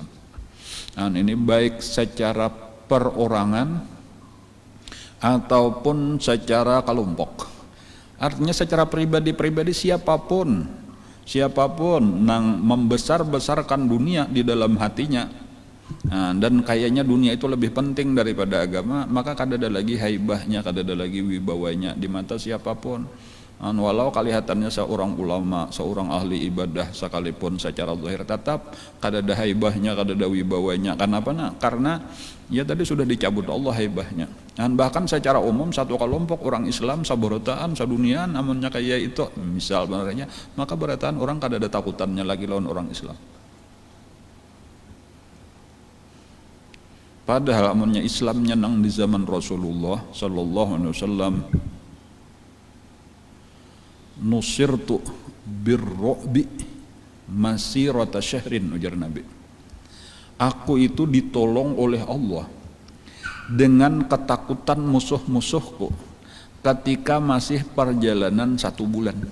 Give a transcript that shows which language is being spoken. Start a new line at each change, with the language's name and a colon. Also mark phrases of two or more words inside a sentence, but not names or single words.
Indonesian: Nah, ini baik secara perorangan ataupun secara kelompok. Artinya secara pribadi-pribadi siapapun nang membesar-besarkan dunia di dalam hatinya, nah, dan kayaknya dunia itu lebih penting daripada agama,
Banjar: maka kada ada lagi haibahnya, kada ada lagi wibawanya di mata siapapun. Walau kelihatannya seorang ulama, seorang ahli ibadah sekalipun secara zahir, tetap kada ada haibahnya, kada ada wibawanya.
Indonesian: Kenapa? Karena ya tadi sudah dicabut Allah haibahnya.
Banjar: Dan bahkan secara umum satu kelompok orang Islam saborotaan sadunian amunnya kayak itu misal benarnya, maka berataan orang kada ada takutannya lagi lawan orang Islam. Padahal amunnya Islamnya nang di zaman Rasulullah
Arabic: صلى الله عليه وسلم, نصرت بالرعب مسيرة شهر,
Banjar: ujar Nabi.
Indonesian: Aku itu ditolong oleh Allah dengan ketakutan musuh-musuhku ketika masih perjalanan 1 bulan.